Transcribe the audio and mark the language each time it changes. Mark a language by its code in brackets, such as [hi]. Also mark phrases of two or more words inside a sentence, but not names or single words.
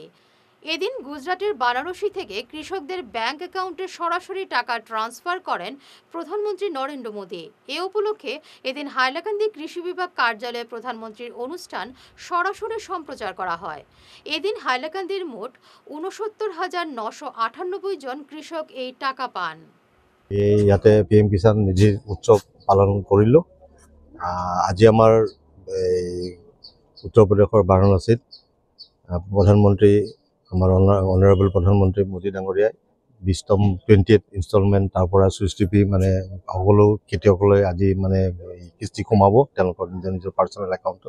[bn] এদিন গুজরাটের বারাণসী থেকে কৃষকদের ব্যাংক অ্যাকাউন্টে সরাসরি টাকা ট্রান্সফার করেন প্রধানমন্ত্রী নরেন্দ্র মোদী। এ উপলক্ষে এদিন হাইলাকান্দি কৃষি বিভাগ কার্যালয়ে প্রধানমন্ত্রীর অনুষ্ঠান সরাসরি সম্প্রচার করা হয়। এদিন হাইলাকান্দির মোট 69,998 জন কৃষক এই টাকা পান। [as] ইয়াতে PM কিষাণ নিধিৰ উৎসৱ পালন কৰিলোঁ। আজি আমাৰ উত্তৰ প্ৰদেশৰ বাৰাণসীত প্ৰধানমন্ত্ৰী আমাৰ অনাৰেবল প্ৰধানমন্ত্ৰী মোদী ডাঙৰীয়াই 20th ইনষ্টলমেণ্ট তাৰ পৰা চুইচ টিপি মানে সকলো খেতিয়কলৈ আজি মানে কিস্তি কমাব তেওঁলোকৰ নিজৰ [en] personal account.